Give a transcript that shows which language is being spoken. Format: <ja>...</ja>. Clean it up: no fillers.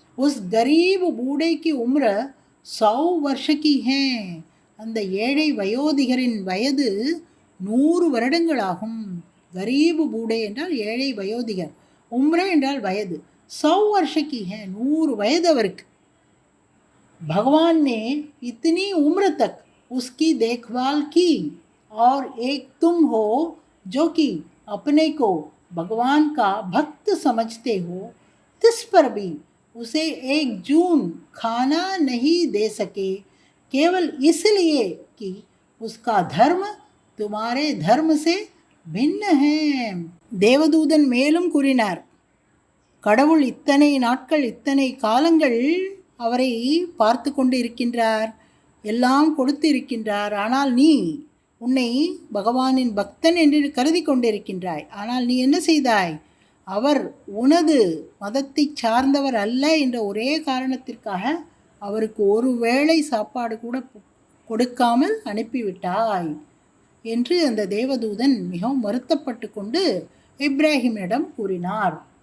<hi>உஸ் கரீப் பூடே கி உம்ர 100 வருஷ கி ஹே,</hi> <ta>அந்த ஏழை வயோதிகரின் வயது 100 வருடங்களாகும்.</ta> <hi>கரீப் பூடே</hi> <ta>என்றால் ஏழை வயோதிகர், உம்ர என்றால் வயது,</ta> <hi>100 வருஷ கி ஹே</hi> <ta>100 வயது அவருக்கு.</ta> <hi>भगवान ने इतनी उम्र तक उसकी देखभाल की और एक तुम हो जो कि अपने को भगवान का भक्त समझते हो, तिस पर भी उसे 1 जून खाना नहीं दे सके, केवल इसलिए कि उसका धर्म तुम्हारे धर्म से भिन्न है.</hi> <ta>தேவதூதன் மேலும் கூறினார், கடவுள் இத்தனை நாட்கள் இத்தனை காலங்கள் அவரை பார்த்து கொண்டு இருக்கின்றார், எல்லாம் கொடுத்து இருக்கின்றார். ஆனால் நீ உன்னை பகவானின் பக்தன் என்று கருதி கொண்டிருக்கின்றாய். ஆனால் நீ என்ன செய்தாய்? அவர் உனது மதத்தை சார்ந்தவர் அல்ல என்ற ஒரே காரணத்திற்காக அவருக்கு ஒரு வேளை சாப்பாடு கூட கொடுக்காமல் அனுப்பிவிட்டாய் என்று அந்த தேவதூதன் மிகவும் வருத்தப்பட்டு கொண்டு இப்ராஹிமிடம் கூறினார்.</ta>